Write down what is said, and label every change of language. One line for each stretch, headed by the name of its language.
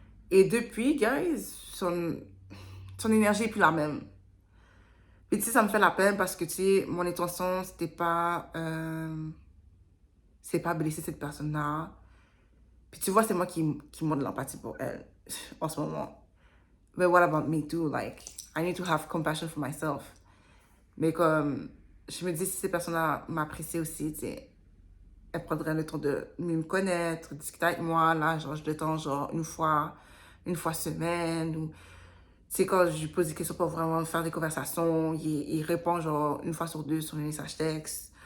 French: Et depuis, guys, son énergie est plus la même. Puis, tu sais, ça me fait la peine parce que, tu sais, mon intention, c'est pas blesser cette personne-là. Puis tu vois, c'est moi qui montre de l'empathie pour elle en ce moment.
English: But what about me too? Like, I need to have compassion for myself.
French: Mais comme, je me dis, si ces personnes-là m'appréciaient aussi, tu sais, elles prendraient le temps de mieux me connaître, discuter avec moi, là, genre, je le temps, genre, une fois semaine, ou C'est quand je lui pose des questions pour vraiment faire des conversations, il répond genre une fois sur deux sur les messages textes.